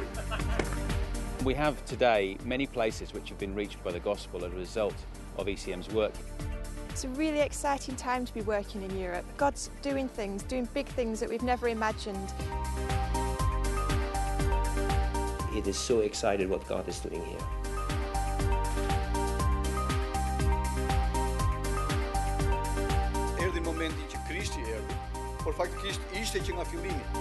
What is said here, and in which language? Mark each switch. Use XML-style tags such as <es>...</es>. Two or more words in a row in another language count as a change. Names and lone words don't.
<en>We have today many places which have been reached by the gospel as a result of ECM's work. It's a really exciting time to be working in Europe. God's doing big things that we've never imagined. It is so excited what God is doing here.</en> <sq>Erdhi momenti që Krishti erdhi, por faktikisht ishte që nga fillimi.</sq>